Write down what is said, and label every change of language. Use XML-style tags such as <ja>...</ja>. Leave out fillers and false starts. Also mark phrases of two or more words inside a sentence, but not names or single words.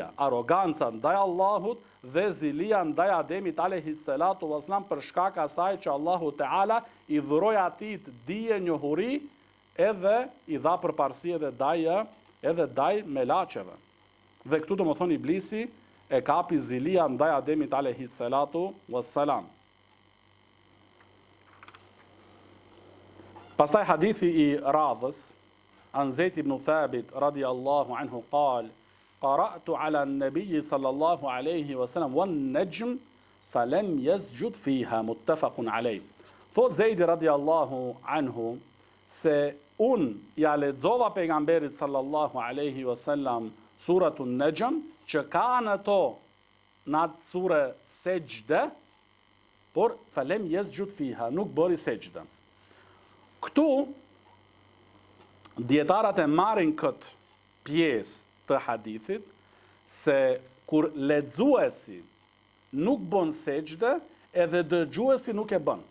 <sq>Arroganca ndaj Allahut dhe zilia ndaj Ademit</sq> <ar>عليه الصلاة والسلام</ar> <sq>për shkak asaj që Allahu Teala i dhuroi atij dije, njohuri, edhe i dha përparësi edhe ndaj melaqeve. Dhe këtu domethënë iblisi e kapi zilia ndaj Ademit</sq> <ar>عليه الصلاة والسلام.</ar> <sq>Pastaj hadithi i radhës,</sq> <ar>عن زيد بن ثابت رضي الله عنه قال: قرأت على النبي صلى الله عليه وسلم والنجم فلم يسجد فيها، متفق عليه.</ar> <sq>Thot Zeidi</sq> <ar>رضي الله عنه</ar> <sq>se ja lexova pejgamberit</sq> <ar>صلى الله عليه وسلم</ar> <sq>suratun Najm, që ka në atë sure sejdë, por</sq> <ar>فلم يسجد فيها,</ar> <sq>nuk bëri sejdë. Këtu, djetarat e marrin këtë pjesë të hadithit, se kur lexuesi nuk bën sejdë, edhe dëgjuesi nuk e bën.</sq>